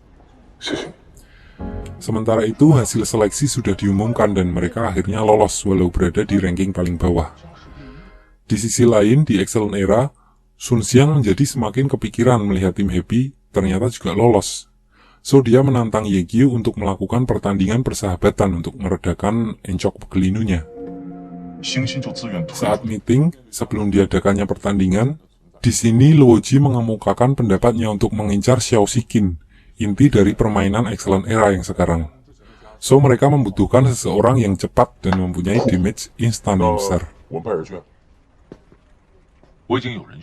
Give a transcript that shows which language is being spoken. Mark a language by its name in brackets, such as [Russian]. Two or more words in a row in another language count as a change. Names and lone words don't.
[Indonesian] Sementara itu, hasil seleksi sudah diumumkan dan mereka akhirnya lolos walau berada di ranking paling bawah. Di sisi lain, di Excellent Era, Sun Xiang menjadi semakin kepikiran melihat tim Happy ternyata juga lolos. So, dia menantang Ye Qiu untuk melakukan pertandingan persahabatan untuk meredakan encok pegelinunya. [Chinese] 星星就自愿退。 [Indonesian] Saat meeting, sebelum diadakannya pertandingan, di sini Luo Ji mengemukakan pendapatnya untuk mengincar Xiao Shiqin, inti dari permainan Excellent Era yang sekarang. So, mereka membutuhkan seseorang yang cepat dan mempunyai damage instan yang besar. [Chinese] 我们派人去。我已经有人选。